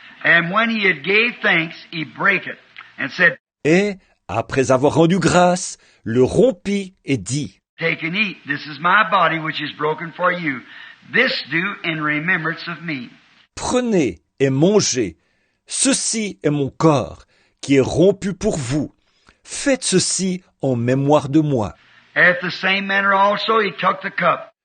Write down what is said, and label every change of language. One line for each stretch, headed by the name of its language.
English: And when he had gave thanks, he brake it, and said,
French: Et, après avoir rendu grâce, le rompit et dit,
English: Take and eat, this is my body which is broken for you. This do in remembrance of me.
French: Prenez et mangez, ceci est mon corps, qui est rompu pour vous. Faites ceci en mémoire de moi.
English: After the same manner also he took the cup.